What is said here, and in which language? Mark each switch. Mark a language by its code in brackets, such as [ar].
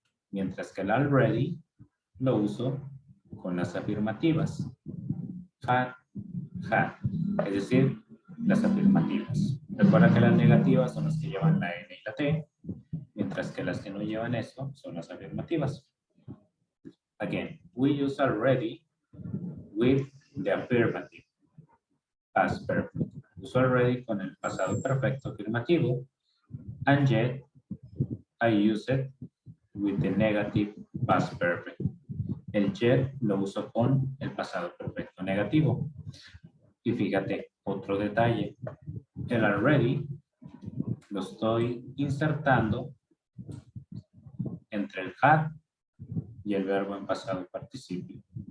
[es] Mientras que el already lo uso con las afirmativas. Had, had. Es decir, las afirmativas. Recuerda que las negativas son las que llevan la N y la T, mientras que las que no llevan eso son las afirmativas. [en] Again, we use already with the affirmative. Past perfect. [es] Uso already con el pasado perfecto afirmativo. [en] And yet, I use it with the negative past perfect. [es] El yet lo uso con el pasado perfecto negativo. Y fíjate, otro detalle. El already lo estoy insertando entre el had y el verbo en pasado participio.